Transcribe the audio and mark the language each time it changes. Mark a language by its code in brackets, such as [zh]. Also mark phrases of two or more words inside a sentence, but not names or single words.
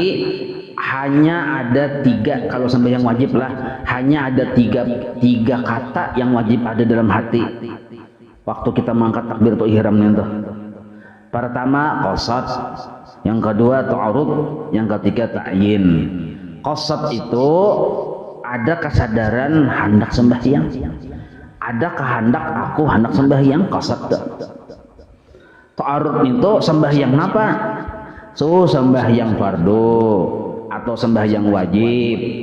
[id] Hanya ada 3 kalau sembahyang wajib lah. Hanya ada 3 kata yang wajib ada dalam hati. Waktu kita mengangkat takbir atau ihramnya itu. Pertama qasad, yang kedua ta'arud, yang ketiga ta'yin. Qasad itu ada kesadaran hendak sembahyang. Ada kehendak aku hendak sembahyang, qasad. Ta'arud itu sembahyang apa? Sembahyang fardu atau sembahyang wajib.